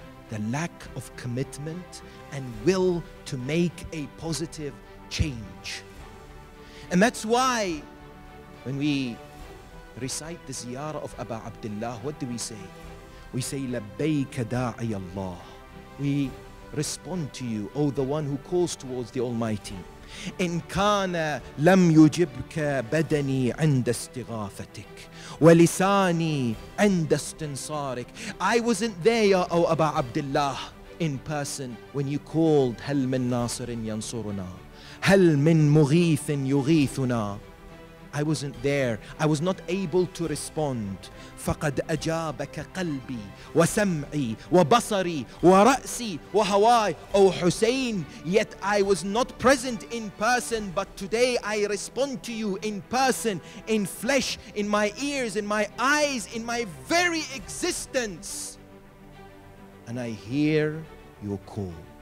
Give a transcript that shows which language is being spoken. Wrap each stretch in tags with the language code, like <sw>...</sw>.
<en>The lack of commitment and will to make a positive change. And that's why when we recite the ziyarah of Abu Abdullah, what do we say? We say, Labbayka da'i Allah. We respond to you, O the one who calls towards the Almighty.</en> <ar>إن كان لم يجبك بدني عند استغاثتك ولساني عند استنصارك.</ar> <en>I wasn't there, O Abu Abdullah, in person when you called</en> <ar>هل من ناصر ينصرنا هل من مغيث يغيثنا.</ar> <en>I wasn't there. I was not able to respond.</en> <ar>فقد أجابك قلبي وسمعي وبصري ورأسي وهواي.</ar> <en>O Hussein, yet I was not present in person, but today I respond to you in person, in flesh, in my ears, in my eyes, in my very existence. And I hear your call.</en>